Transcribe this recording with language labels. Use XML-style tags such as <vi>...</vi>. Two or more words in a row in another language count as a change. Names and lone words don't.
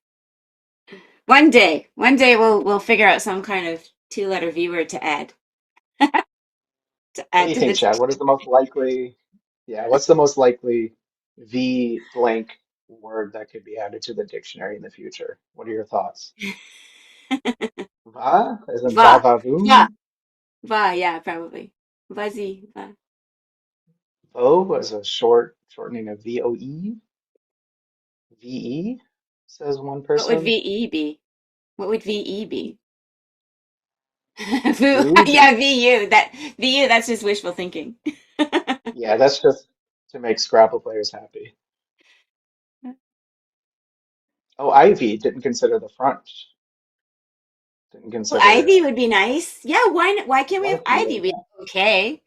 <en>One day we'll figure out some kind of two-letter V word to add to What do add you to the think, Chad? What is the most likely, yeah, what's the most likely V blank word that could be added to the dictionary in the future? What are your thoughts? Va, as in va Va. va Va. voom? Va, yeah, probably. Vuzzy. Va. Vo as a shortening of VOE? VE, says one What would person. VE be? What would VE be? Vu. Vood? Yeah, VU. VU, that's just wishful thinking. Yeah, that's just to make Scrabble players happy. Oh, Ivy didn't consider the front. Didn't Well, consider Ivy would be nice. Yeah, why can't we have life Ivy? leading. We have okay.</en>